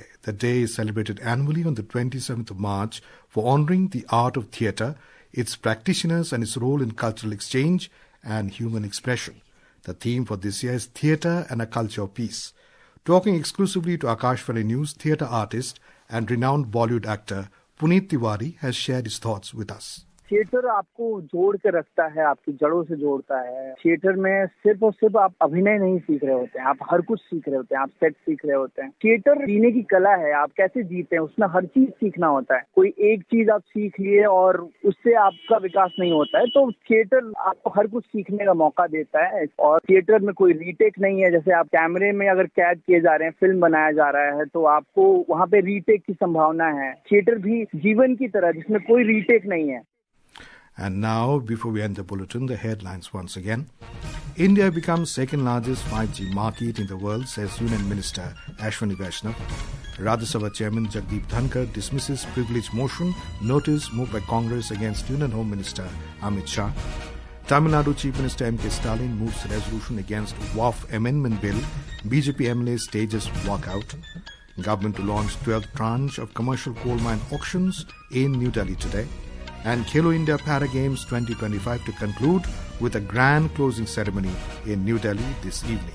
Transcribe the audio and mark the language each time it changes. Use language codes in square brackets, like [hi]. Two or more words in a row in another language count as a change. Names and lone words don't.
[en] The day is celebrated annually on the 27th of March for honouring the art of theatre, its practitioners and its role in cultural exchange and human expression. The theme for this year is Theatre and a Culture of Peace. Talking exclusively to Akashvani News, theatre artist and renowned Bollywood actor Puneet Tiwari has shared his thoughts with us. [hi] थिएटर आपको जोड़ के रखता है, आपकी जड़ों से जोड़ता है। थिएटर में सिर्फ और सिर्फ आप अभिनय नहीं सीख रहे होते हैं, आप हर कुछ सीख रहे होते हैं, आप सेट सीख रहे होते हैं। थिएटर जीने की कला है, आप कैसे जीते हैं उसमें हर चीज सीखना होता है। कोई एक चीज आप सीख लिए और उससे आपका विकास नहीं होता है, तो थिएटर आपको हर कुछ सीखने का मौका देता है। और थिएटर में कोई रीटेक नहीं है, जैसे आप कैमरे में अगर कैद किए जा रहे हैं, फिल्म बनाया जा रहा है, तो आपको वहाँ पे रीटेक की संभावना है। थिएटर भी जीवन की तरह जिसमें कोई रीटेक नहीं है। [en] And now, before we end the bulletin, the headlines once again. India becomes second largest 5G market in the world, says Union Minister Ashwini Vaishnaw. Rajya Sabha Chairman Jagdeep Dhankhar dismisses privilege motion, notice moved by Congress against Union Home Minister Amit Shah. Tamil Nadu Chief Minister M.K. Stalin moves resolution against Waqf Amendment Bill. BJP MLAs stages walkout. Government to launch 12th tranche of commercial coal mine auctions in New Delhi today. And Khelo India Para Games 2025 to conclude with a grand closing ceremony in New Delhi this evening.